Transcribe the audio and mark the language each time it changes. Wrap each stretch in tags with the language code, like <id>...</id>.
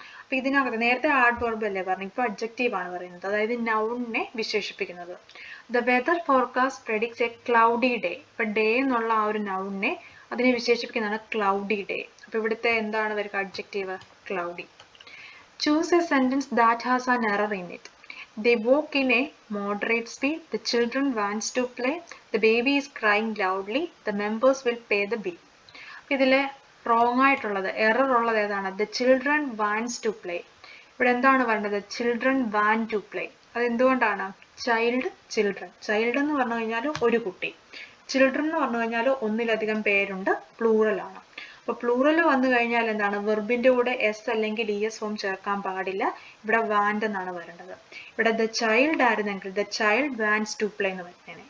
<ml>അപ്പോൾ ഇതിനകത്ത് നേരത്തെ ആഡ് വെർബ് അല്ലേ പറഞ്ഞു, ഇപ്പോൾ അഡ്ജക്റ്റീവ് ആണ് പറയുന്നത്, അതായത് നൗണിനെ വിശേഷിപ്പിക്കുന്നത്.</ml> <en>The weather forecast predicts a cloudy day.</en> <ml>ഇപ്പൊ ഡേ എന്നുള്ള ആ ഒരു നൗണിനെ അതിനെ വിശേഷിപ്പിക്കുന്നതാണ് ക്ലൗഡി ഡേ. അപ്പൊ ഇവിടുത്തെ എന്താണ് വരിക, adjective cloudy.</ml> <en>Choose a sentence that has an error in it. They walk in a moderate speed. The children wants to play. The baby is crying loudly. The members will pay the bill.</en> <ml>ഇതിലെ wrong ആയിട്ടുള്ളത്, error ഉള്ളത് ഏതാണ്,</ml> <en>the children wants to play.</en> <ml>ഇവിടെ എന്താണ് വേണ്ടത്,</ml> <en>children want to play.</en> <ml>അത് എന്തുകൊണ്ടാണ്, child എന്ന് പറഞ്ഞു കഴിഞ്ഞാൽ ഒരു കുട്ടി, ചിൽഡ്രൻ എന്ന് പറഞ്ഞു കഴിഞ്ഞാൽ ഒന്നിലധികം പേരുണ്ട്, പ്ലൂറൽ ആണ്. അപ്പോൾ പ്ലൂറൽ വന്നു കഴിഞ്ഞാൽ എന്താണ്, വെർബിന്റെ കൂടെ എസ് അല്ലെങ്കിൽ ES ഫോം ചേർക്കാൻ പാടില്ല. ഇവിടെ വാൻഡ് എന്നാണ് വരേണ്ടത്. ഇവിടെ ദ ചൈൽഡ് ആയിരുന്നെങ്കിൽ</ml> <en>the child wants to play</en> <ml>എന്ന് വരുന്നേനെ.</ml>